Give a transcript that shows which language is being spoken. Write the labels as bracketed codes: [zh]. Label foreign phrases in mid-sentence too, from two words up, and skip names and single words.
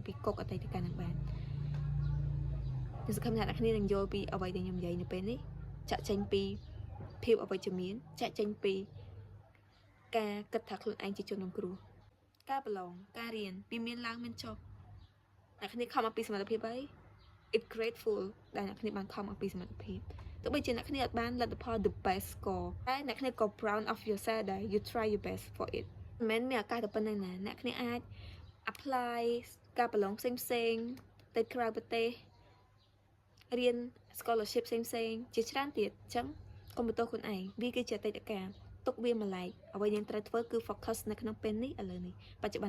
[km] ពីគុកអតីតកាលនឹងបានខ្ញុំសង្ឃឹមថាអ្នកគ្នានឹងយល់ពីអ្វីដែលខ្ញុំនិយាយនៅពេលនេះចាក់ចេញពីភាពអវិជ្ជមានចាក់ចេ ញពីការគិតថាខ្លួនឯងជាជនរងគ្រោះការប្រឡងការរៀនវាមានឡើងមានចុះអ្នកគ្នាខំមកពីសមត្ថ ភាពហើយ [en] it's grateful [km] ដែលអ្នកគ្នាបានខំមកពីសមត្ថភាពទោះបីជាអ្នកគ្នាអត់បានលទ្ធផល [en] the best score [km] តែអ្នកគ្នាក៏ [en] proud of yourself [km] ដែរ [en] you try your best for it [km] មិនមែនមានឱកាសតែប៉ុណ្្នឹងណាអ្នកគ្នាអាច apply ការប្រឡងផ្សេងទៅក្រៅប្រទេសរៀន scholarship ផ្សេងជាច្រើនទៀតអញ្ចឹងកុំបន្ទោសខ្លួនឯងវាគឺជាអតីតកាលទុកវាម្លែកអ្វីយើងត្រូវធ្វើគឺ focus នៅក្នុងពេលនេះឥឡូវនេះបច្ចុប្បន្ន